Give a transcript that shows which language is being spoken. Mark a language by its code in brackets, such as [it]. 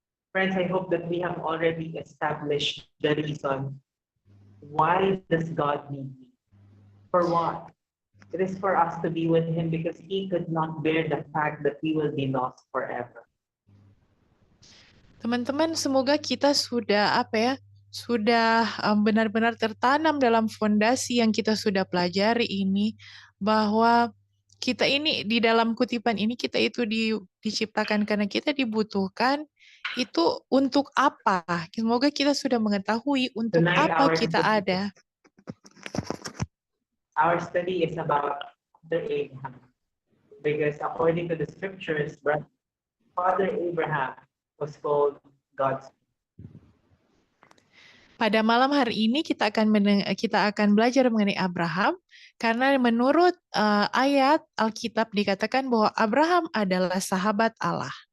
[en] Friends, I hope that we have already established the reason. Why does God need me? For what? It is for us to be with Him because He could not bear the fact that we will be lost forever. [id] Teman-teman, semoga kita sudah sudah benar-benar tertanam dalam fondasi yang kita sudah pelajari ini, bahwa kita ini di dalam kutipan ini kita itu diciptakan karena kita dibutuhkan, itu untuk apa? Semoga kita sudah mengetahui untuk [en] Tonight, [id] apa kita ada. [en] our study is about Father Abraham, because according to the scriptures, Father Abraham was called God's. [id] Pada malam hari ini kita akan belajar mengenai Abraham, karena menurut ayat Alkitab dikatakan bahwa Abraham adalah sahabat Allah.